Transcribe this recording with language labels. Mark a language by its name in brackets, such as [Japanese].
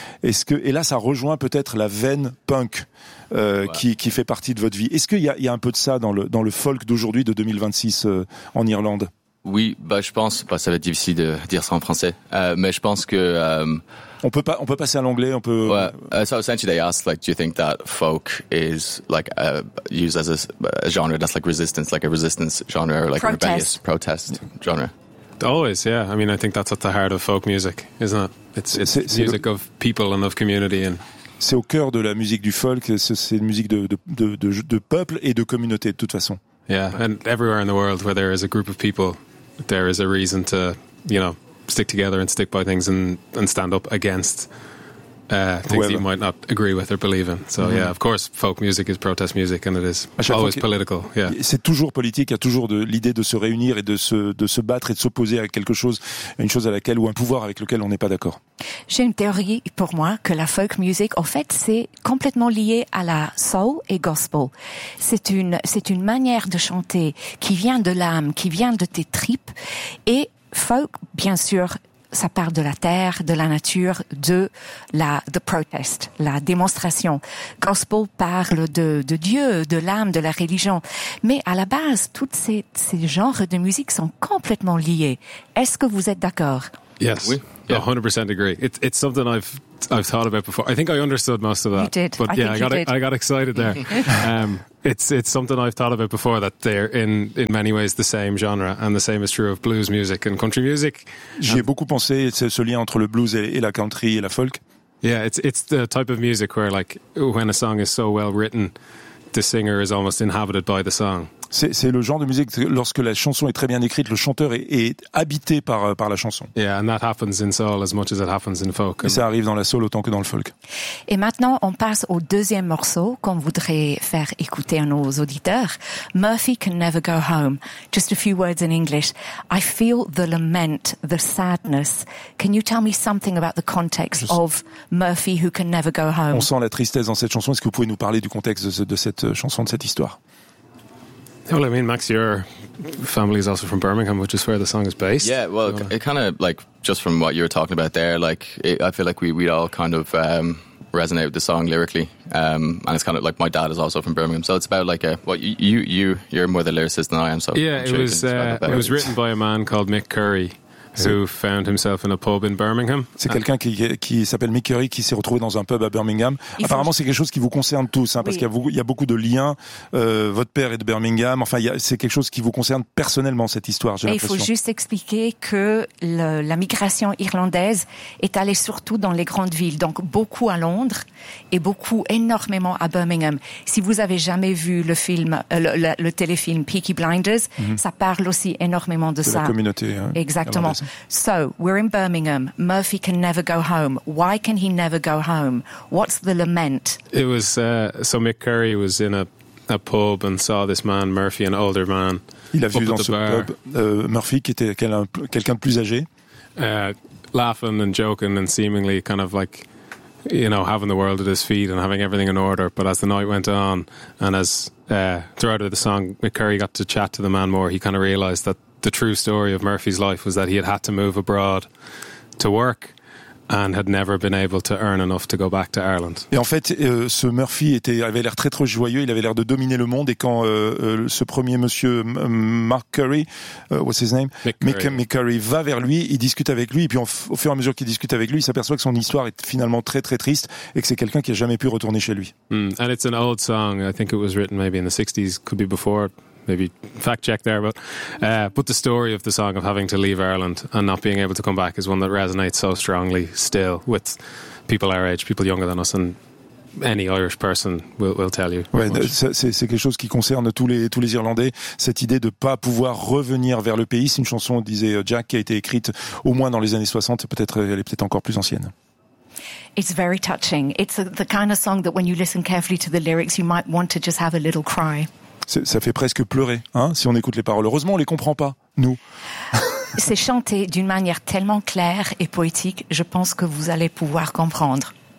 [French] Est-ce que, et là, ça rejoint peut-être la veine punk qui fait partie de votre vie. Est-ce qu'il y a un peu de ça dans le folk d'aujourd'hui, de 2026 en Irlande? Oui, bah je pense, bah ça va être difficile de dire ça en français, mais je pense que on peut passer à l'anglais, on peut. Ouais. [English] So essentially, they asked like, do you think that folk is like used as a genre that's like a resistance genre or like protest. A rebellious protest genre? Always, yeah. I mean, I think that's at the heart of folk music, isn't it? It's music of people and of community and. [French] C'est au cœur de la musique du folk, c'est une musique de peuple et de communauté de toute façon. [English] Yeah, and everywhere in the world where there is a group of people, there is a reason to, you know, stick together and stick by things and stand up against things that you might not agree with or believe in. So yeah, of course, folk music is protest music and it is always political. Yeah. [French] C'est toujours politique, il y a toujours l'idée de se réunir et de se battre et de s'opposer à quelque chose, à une chose à laquelle ou un pouvoir avec lequel on n'est pas d'accord. J'ai une théorie pour moi que la folk music, en fait, c'est complètement lié à la soul et gospel. C'est une manière de chanter qui vient de l'âme, qui vient de tes tripes. Et folk, bien sûr, ça part de la terre, de la nature, de la the protest, la démonstration. Gospel parle de Dieu, de l'âme, de la religion. Mais à la base, tous ces genres de musique sont complètement liés. Est-ce que vous êtes d'accord? [English] Yes, oui. Yeah. 100% agree. It's something I've thought about before. I think I understood most of that. You did. But I got excited there. it's something I've thought about before that they're in many ways the same genre, and the same is true of blues music and country music. [French] J'y ai beaucoup pensé, c'est ce lien entre le blues et la country et la folk. [English] Yeah, it's the type of music where like when a song is so well written, the singer is almost inhabited by the song. [French] C'est le genre de musique lorsque la chanson est très bien écrite, le chanteur est habité par la chanson. [English] Yeah, and that happens in soul as much as it happens in folk. [French] Et ça arrive dans la soul autant que dans le folk. Et maintenant, on passe au deuxième morceau qu'on voudrait faire écouter à nos auditeurs. [English] Murphy Can Never Go Home. Just a few words in English. I feel the lament, the sadness. Can you tell me something about the context of Murphy Who Can Never Go Home? [French] On sent la tristesse dans cette chanson. Est-ce que vous pouvez nous parler du contexte de cette chanson, de cette histoire? [English] Well, I mean, Max, your family is also from Birmingham, which is where the song is based. Yeah, well, it kind of, like, just from what you were talking about there, like, I feel like we all kind of resonate with the song lyrically. And it's kind of like, my dad is also from Birmingham. So it's about, like, you're more the lyricist than I am. So yeah, it was written by a man called Mick Curry. Who found himself in a pub in Birmingham. [French] C'est quelqu'un qui s'appelle Mick Curry qui s'est retrouvé dans un pub à Birmingham. Apparemment, c'est quelque chose qui vous concerne tous, hein, parce qu'il y a beaucoup de liens. Votre père est de Birmingham. Enfin, c'est quelque chose qui vous concerne personnellement, cette histoire, j'ai l'impression. Il faut juste expliquer que la migration irlandaise est allée surtout dans les grandes villes, donc beaucoup à Londres et beaucoup, énormément à Birmingham. Si vous avez jamais vu le film, le téléfilm Peaky Blinders, ça parle aussi énormément de ça. La communauté. Hein, exactement. [English] So, we're in Birmingham. Murphy can never go home. Why can he never go home? What's the lament? It was, so Mick Curry was in a pub and saw this man, Murphy, an older man. [French] Il a vu dans ce pub Murphy, qui était quelqu'un de plus âgé. [English] Laughing and joking and seemingly kind of like, you know, having the world at his feet and having everything in order. But as the night went on and as throughout the song, Mick Curry got to chat to the man more, he kind of realized that the true story of Murphy's life was that he had to move abroad to work, and had never been able to earn enough to go back to Ireland. [French] Et en fait, ce Murphy avait l'air très joyeux, il avait l'air de dominer le monde, et quand ce premier monsieur Mark Curry, [English] what's his name? Mick Curry [French] va vers lui, il discute avec lui, et puis au fur et à mesure qu'il discute avec lui, il s'aperçoit que son histoire est finalement très très triste, et que c'est quelqu'un qui a jamais pu retourner chez lui. [English] And it's an old song, I think it was written maybe in the 60s, could be before. Maybe fact check there, but the story of the song of having to leave Ireland and not being able to come back is one that resonates so strongly still with people our age, people younger than us, and any Irish person will tell you. [French] Ouais, c'est quelque chose qui concerne tous les Irlandais, cette idée de pas pouvoir revenir vers le pays. C'est une chanson, disait Jack, qui a été écrite au moins dans les années 60, peut-être elle est peut-être encore plus ancienne. [English] It's very touching. It's the kind of song that when you listen carefully to the lyrics, you might want to just have a little cry. [French] Ça fait presque pleurer, hein, si on écoute les paroles. Heureusement, on les comprend pas, nous. C'est chanté d'une manière tellement claire et poétique, je pense que vous allez pouvoir comprendre.